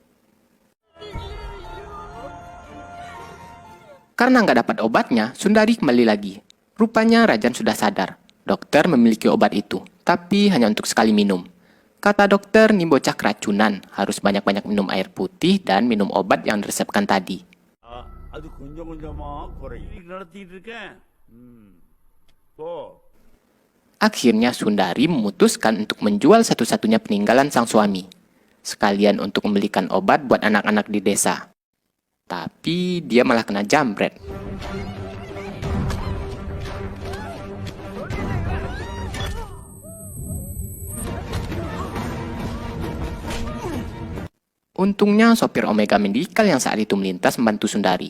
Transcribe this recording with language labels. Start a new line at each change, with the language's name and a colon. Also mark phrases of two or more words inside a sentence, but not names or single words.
Indonesian: Karena nggak dapat obatnya, Sundari kembali lagi. Rupanya Rajan sudah sadar. Dokter memiliki obat itu, tapi hanya untuk sekali minum. Kata dokter, nih bocah keracunan, harus banyak-banyak minum air putih dan minum obat yang diresepkan tadi.
Tamil: அது கொஞ்சம் கொஞ்சமா குறையும் நடத்திட்டு இருக்கேன் போ.
Indonesian: Akhirnya Sundari memutuskan untuk menjual satu-satunya peninggalan sang suami. Sekalian untuk membelikan obat buat anak-anak di desa. Tapi dia malah kena jambret. Untungnya sopir Omega Medical yang saat itu melintas membantu Sundari.